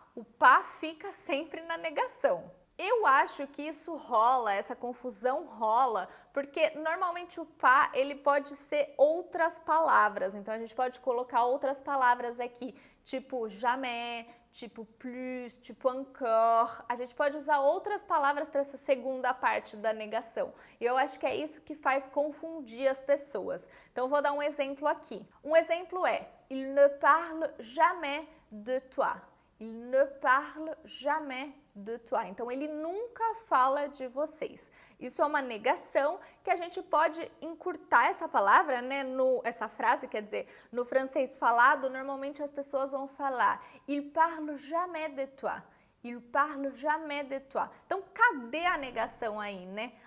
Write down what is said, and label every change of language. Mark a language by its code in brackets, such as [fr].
[pt] O pas fica sempre na negação. Eu acho que isso rola, essa confusão rola, porque normalmente o pas, ele pode ser outras palavras, então a gente pode colocar outras palavras aqui, tipo jamais, tipo plus, tipo encore, a gente pode usar outras palavras para essa segunda parte da negação, e eu acho que é isso que faz confundir as pessoas. Então vou dar um exemplo aqui. [fr] Um exemplo é, il ne parle jamais de toi. Il ne parle jamais de toi. [pt] Então, ele nunca fala de vocês. Isso é uma negação que a gente pode encurtar essa palavra, né? Essa frase, quer dizer, no francês falado, normalmente as pessoas vão falar [fr] il parle jamais de toi. Il parle jamais de toi. [pt] Então, cadê a negação aí, né?